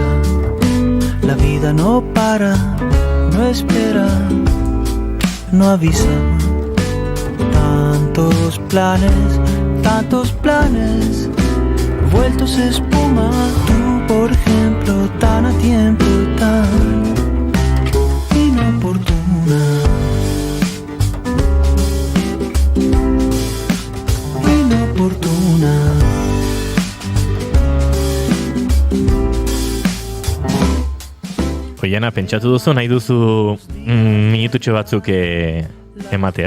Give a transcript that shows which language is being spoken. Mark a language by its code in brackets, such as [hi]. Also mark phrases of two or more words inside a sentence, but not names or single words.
[es] La vida no para, no espera, no avisa. Tantos planes, vueltos espuma. Tú, por ejemplo, tan a tiempo, tan inoportuna. Inoportuna. [eu] Oiana, pentsatu duzu, nahi duzu minututxo batzuk ematea?